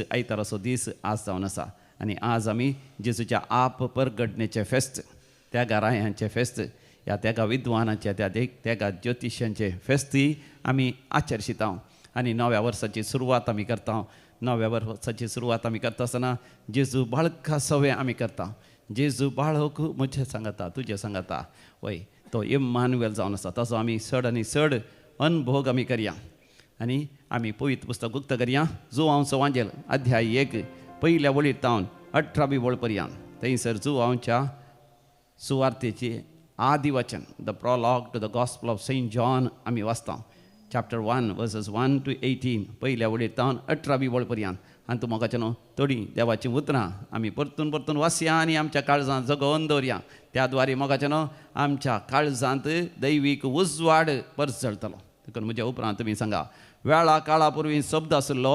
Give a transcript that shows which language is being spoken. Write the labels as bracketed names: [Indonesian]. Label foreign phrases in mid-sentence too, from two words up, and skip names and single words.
[Konkani] आयताराचो दीस आज जावन आसा आनी आज आमी जेजूच्या आप परगडणेचें फेस्त त्या रायांचें फेस्त ह्या तेगा विद्वानाच्या तेगा ज्योतिश्यांचे फेस्ती आमी आचरशिता आनी नव्या वर्साची सुरवात आमी करता नव्या वर्साची सुरवात आमी करता आसतना जेजू बाळका सवें आमी करता जेजू बाळक म्हजें सांगता तुजें सांगता वय तो इम्मानुएल जावन आसा तसो आमी चड आनी चड अनभोग आमी करया आनी आमी पवित्र पुस्तक उक्त करया जुवांवचो वांजेल अध्याय 1 पयल्या वळीर तावन 18वी वळ पर्यंत थंयसर जुवांवच्या सुवार्तेची आदि वचन [English] the prologue to the gospel of saint [Konkani] जॉन आमी वाचता [English] chapter 1 verses 1 to 18 [Konkani] पयल्या वळीर तावन 18वी वळ पर्यंत आनी तूं म्हाका न्हू थोडी देवाचीं उतरां आमी परतून वाचया आनी आमच्या काळजांत जगोवन दवरया त्या द्वारे म्हाका न्हू आमच्या काळजांत दैवीक उजवाड परजळटलो देखून म्हज्या उपरांत तुमी सांगा वेळा काळा पुर्वी शब्द आसलो